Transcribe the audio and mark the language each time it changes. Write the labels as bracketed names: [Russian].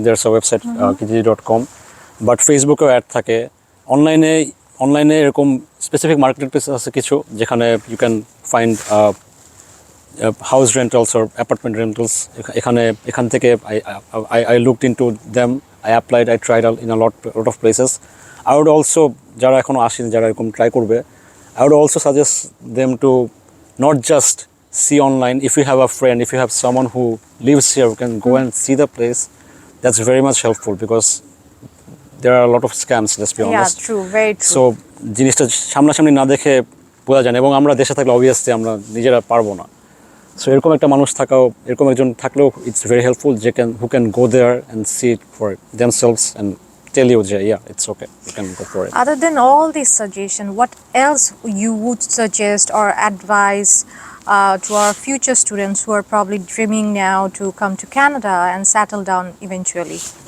[English] There's a website kijiji.com, but Facebook [Bangla] এর add থাকে। অনলাইনে এরকম স্পেসিফিক মার্কেট প্লেস আছে কিছু যেখানে [English] You can find house rentals or apartment rentals. [Bangla] এখান থেকে [English] I looked into them, I applied, I tried out in a lot of places. I would also, [Bangla] যারা এখনো আসেনি, যারা এরকম ট্রাই করবে, [English] I would also suggest them to not just see online. If you have a friend, if you have someone who lives here who can go and see the place, that's very much helpful because there are a lot of scams, let's be honest. Yeah, true, very true. [Bangla] So জিনিসটা সামনাসামনি না দেখে বোঝা যায় না, এবং আমরা দেশে থাকলে অবভিয়াসলি আমরা নিজেরা পারবো না। সো এরকম একজন থাকলেও [English] It's very helpful যে who can go there and see it for themselves and tell you যে yeah, it's okay, you can go for it. Other than all this suggestion, what else you would suggest or advise to our future students who are probably dreaming now to come to Canada and settle down eventually?